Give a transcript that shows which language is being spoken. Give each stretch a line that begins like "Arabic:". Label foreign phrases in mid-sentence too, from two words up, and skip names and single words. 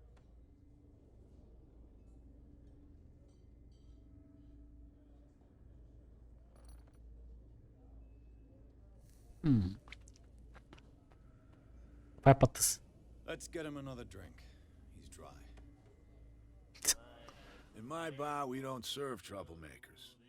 Bulgarian: Това е пътя си.
English: Let's get him another drink. He's dry. In my bar, we don't serve troublemakers.